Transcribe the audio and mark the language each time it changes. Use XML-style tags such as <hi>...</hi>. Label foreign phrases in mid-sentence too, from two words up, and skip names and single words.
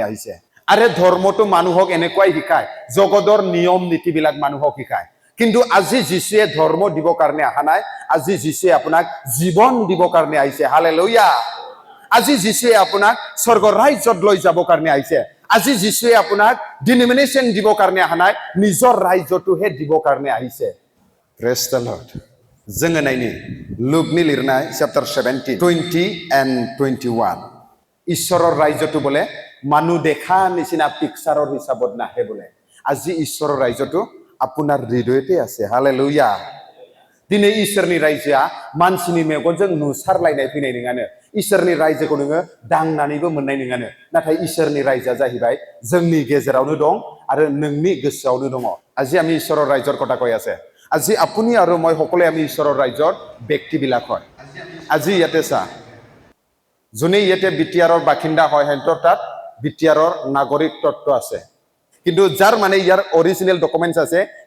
<as>আহিছে আৰে ধৰ্মটো মানুহক এনেকুৱাই শিকায় জগতৰ নিয়ম নীতিবিলাক মানুহক শিকায় কিন্তু আজি যিশুৱে ধৰ্ম দিব কাৰণে অহা নাই আজি যিশুৱে আপোনাক জীৱন দিব কাৰণে আহিছে হালেলুয়া আজি যিশুৱে আপোনাক স্বৰ্গ ৰাজ্যত লৈ যাব কাৰণে আহিছে আজি যিশুৱে আপোনাক ডিনোমিনেশন দিব কাৰণে অহা নাই নিজৰ ৰাজ্যটোহে দিব কাৰণে আহিছে</as> <en>praise the Lord</en> <as>जोङो</as> <brx>नायनि लुकनि लिरनाय चैप्टार</brx> <as>17 20 and 21 ঈশ্বৰৰ ৰাজ্যটো বলে মানুহ দেখা নিচিনা পিকচাৰৰ হিচাপত নাহে বলে আজি ঈশ্বৰৰ ৰাজ্যটো আপোনাৰ হৃদয়তে আছে হালেলুয়া</as> <brx>दिनै इसोरनि रायजोआ मानसिनि मेगनजों नुसारलायनाय फैनाय नङानो इसोरनि रायजोखौ नोङो दांनानैबो मोननाय नङानो नाथाय इसोरनि रायजोआ जाहैबाय जोंनि गेजेरावनो दं आरो नोंनि गोसोआवनो दङ</brx> <as>আজি আমি ঈশ্বৰৰ ৰাজ্যৰ কথা কৈ আছে আজি আপুনি আৰু মই সকলোৱে আমি ঈশ্বৰৰ ৰাজ্যৰ ব্যক্তিবিলাক হয় আজি ইয়াতে চা যোনে ইয়াতে বিটিআৰৰ বাসিন্দা হয় হেঁতৰ তাত বিটিআৰৰ নাগৰিকত্ব আছে কিন্তু যাৰ মানে ইয়াৰ অৰিজিনেল ডকুমেন্টছ আছে হি</as>